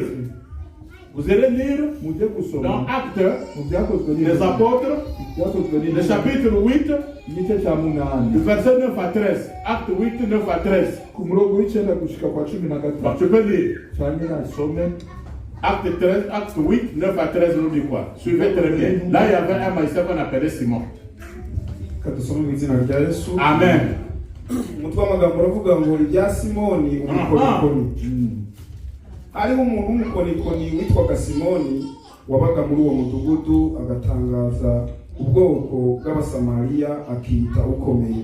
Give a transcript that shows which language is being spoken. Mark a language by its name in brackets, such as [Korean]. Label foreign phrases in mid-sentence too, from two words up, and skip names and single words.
[French] Vous allez lire dans Actes des Apôtres, le chapitre 8, du verset 9 à 13. Acte 8, 9 à 13. Tu peux lire. Acte 13, Acte 8, 9 à 13, nous dit quoi? Suivez très bien. Là, il y avait un magicien qu'on appelait Simon. Amen. [Kinyarwanda] hariho umuntu w'umukonikoni witwaga Simoni wabaga muri uwo mudugudu agatangaza ubwoko bw'abasamariya akita ukomeye.